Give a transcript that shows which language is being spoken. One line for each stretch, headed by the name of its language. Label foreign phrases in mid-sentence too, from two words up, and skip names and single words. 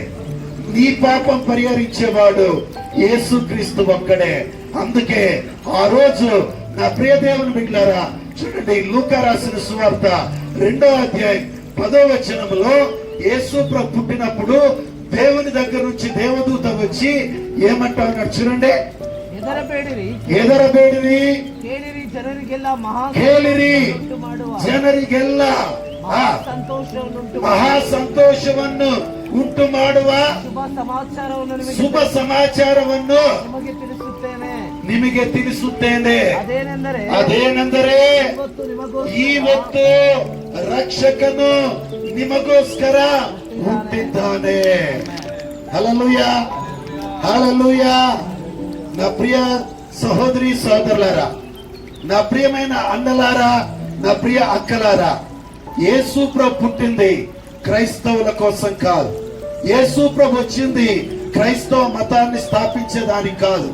Telugu: నీ పాపం పరిహరించేవాడు యేసుక్రీస్తు ఒక్కడే. అందుకే ఆ రోజు నా ప్రియ దేవుని బిడ్డలారా, చూడండి, లూకా రాసిన సువార్త 2వ అధ్యాయం 10వ వచనంలో యేసు ప్రభు పుట్టినప్పుడు దేవుని దగ్గర నుంచి దేవదూత వచ్చి ఏమంటా ఉన్నాడు చూడండి.
Kannada: ಎದರಬೇಡಿರಿ ಕೇಳಿರಿ ಜನರಿಗೆಲ್ಲ ಜನರಿಗೆಲ್ಲ ಮಹಾ ಸಂತೋಷವನ್ನು ಉಂಟು ಮಾಡುವ ಶುಭ ಸಮಾಚಾರವನ್ನು ನಿಮಗೆ ತಿಳಿಸುತ್ತೇನೆ. ಅದೇನೆಂದರೆ ಇವತ್ತು ರಕ್ಷಕನು ನಿಮಗೋಸ್ಕರ ಹುಟ್ಟಿದ್ದಾನೆ.
Telugu: హల్లెలూయా, హల్లెలూయా. నా ప్రియ సహోదరి సోదరులారా, నా ప్రియమైన అన్నలారా, నా ప్రియ అక్కలారా, యేసు ప్రభు పుట్టింది క్రైస్తవుల కోసం కాదు. యేసు ప్రభు వచ్చింది క్రైస్తవ మతాన్ని స్థాపించేదానికి కాదు.